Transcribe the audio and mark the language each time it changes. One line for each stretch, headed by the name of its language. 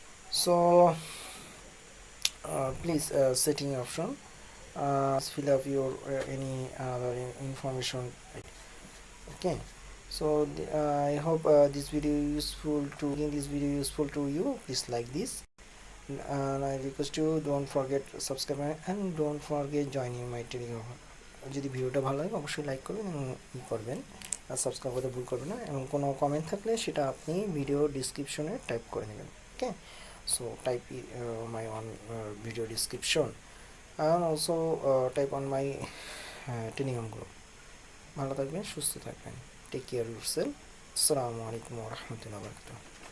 English: So please setting option, fill up your any other information. Okay, so I hope this video useful to you. Please like this, and I request you don't forget subscribe and don't forget joining my Telegram.
Bangla: যদি ভিডিওটা ভালো লাগে অবশ্যই like করবেন এবং করবেন, আর subscribe করতে ভুল করবেন না, এবং কোনো কমেন্ট থাকলে সেটা আপনি ভিডিও ডিসক্রিপশনে টাইপ করে নেবেন। ওকে,
English: so type my on video description, and also type on my Telegram group.
Bangla: ভালো থাকবেন, সুস্থ থাকবেন,
English: Take care yourself.
Bangla: আসসালামু আলাইকুম ওয়া রাহমাতুল্লাহি ওয়া বারাকাতুহু।